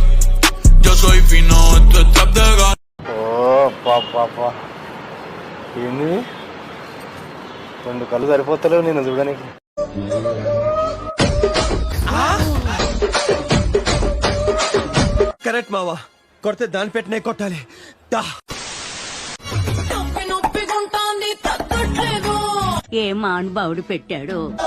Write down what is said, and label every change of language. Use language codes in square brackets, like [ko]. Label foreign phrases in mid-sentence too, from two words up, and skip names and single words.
[es] Yo soy fino, esto es trap de gana. [te] ఏంది? 2 కళ్ళు సరిపోతలేవు నేను చూడడానికి. కరెక్ట్ మావా, కొడితే దాని పెట్టినే కొట్టాలి. ఏ మానుభావుడు పెట్టాడు.